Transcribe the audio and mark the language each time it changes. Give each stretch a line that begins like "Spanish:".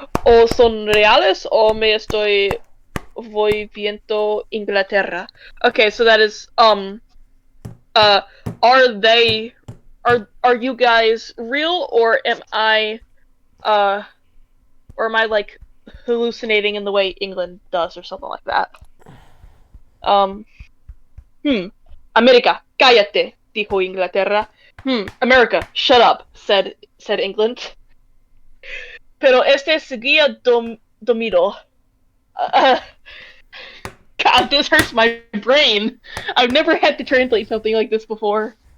Spanish: O son reales o me estoy volviendo Inglaterra.
English: Okay, so that is, are they, are you guys real, or am I, like, hallucinating in the way England does, or something like that?
Spanish: America, cállate, dijo Inglaterra.
English: America, shut up, said England.
Spanish: Pero este seguía dormido.
English: God, this hurts my brain. I've never had to translate something like this before.